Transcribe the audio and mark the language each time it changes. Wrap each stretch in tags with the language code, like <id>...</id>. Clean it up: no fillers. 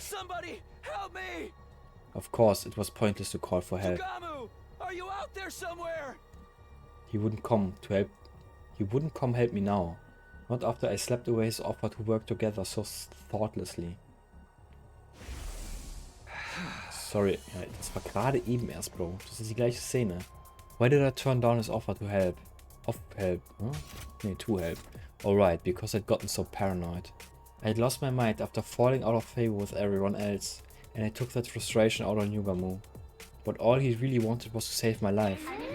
<en>Somebody, help me! Of course, it was pointless to call for help. Yugamu, are you out there somewhere? He wouldn't come to help. He wouldn't come help me now. Not after I slapped away his offer to work together so thoughtlessly.</en> <de>Sorry, ja, das war gerade eben erst, Bro. Das ist die gleiche Szene.</de> <en>Why did I turn down his offer to help? Huh? Nee, to help. Alright, because I'd gotten so paranoid. I had lost my mind after falling out of favor with everyone else, and I took that frustration out on Yugamu. But all he really wanted was to save my life.</en>